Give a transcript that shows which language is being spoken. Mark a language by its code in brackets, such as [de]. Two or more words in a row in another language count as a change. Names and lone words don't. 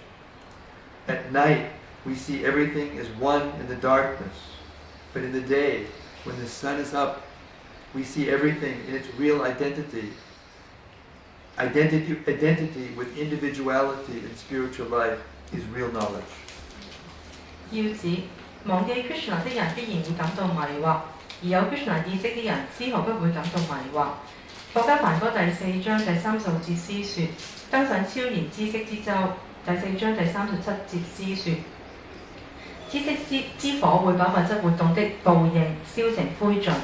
[en] At night, we see everything as one in the darkness, but in the day, when the sun is up, we see everything in its real identity. Identity with individuality in spiritual life is real knowledge. [zh] 要指忘記 Krishna 的人必然會感到迷惑，而有 Krishna 意識的人絲毫不會感到迷惑。國家梵歌第4章第30節詩說：登上超然知識之舟。第4章第37節詩說：知識之火會把物質活動的報應燒成灰燼。